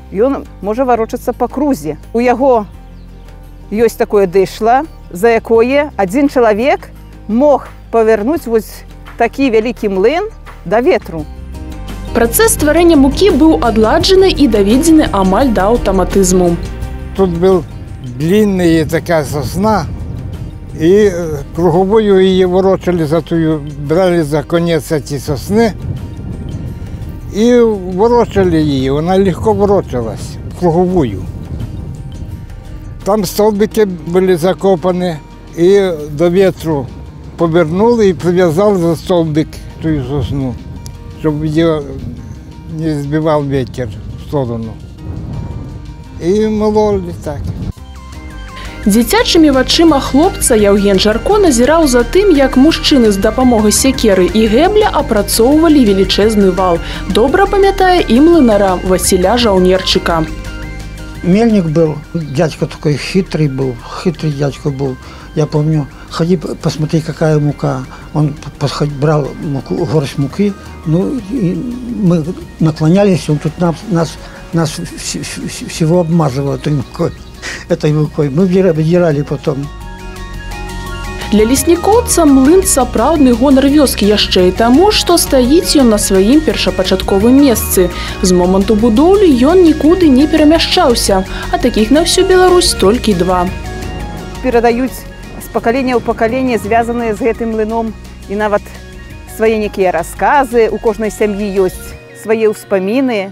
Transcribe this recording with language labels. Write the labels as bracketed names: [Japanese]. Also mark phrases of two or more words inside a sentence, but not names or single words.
[Belarusian] Ён можа варочацца па крузе. У яго ёсць такое дышла, за якое адзін чалавек мог павярнуць вось такі вялікі млын да ветру. Працэс стварэння мукі быў адладжаны і даведзены амаль да аўтаматызму. [Russian] Тут был длинная такая сосна, и круговую ее ворочали брали за конец эти сосны и ворочали ее, она легко ворочалась, круговую. Там столбики были закопаны, и до ветру повернул и привязал за столбик ту сосну, чтобы ее не сбивал ветер в сторону. И мололи так. [Belarusian] Дзіцячымі вачыма хлопца Яўген Жарко назіраў за тым, як мужчыны з дапамогай сякеры і гэбля апрацоўвалі велічэзны вал. Добра памятае і млынара Васіля Жаўнерчыка. [Russian] Мельник был, дядька такой хитрый дядька был. Я помню, ходи посмотри, какая мука. Он брал муку, горсть муки, ну и мы наклонялись, он тут нас всего обмазывал этой мукой. Мы выдирали потом. [Belarusian] Для леснікоўца млын сапраўдны гонар вёскі яшчэ і таму, што стаіць ён на сваім першапачатковым месцы. З моманту будоўлі ён нікуды не перамяшчаўся, а такіх на всю Беларусь толькі два. Перадаюць з пакалення ў пакаленне звязаныя з гэтым млыном і нават свае некія расказы, у кожнай сям'і ёсць свае ўспаміны.